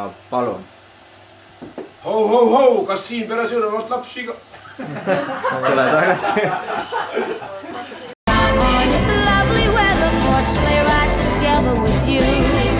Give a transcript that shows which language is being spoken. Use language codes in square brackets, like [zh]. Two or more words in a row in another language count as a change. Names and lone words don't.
[et] palun. Hou, kas siin peres ei ole vast lapsi ka? Tule tagasi. [en] It's lovely weather for a sleigh ride together with you.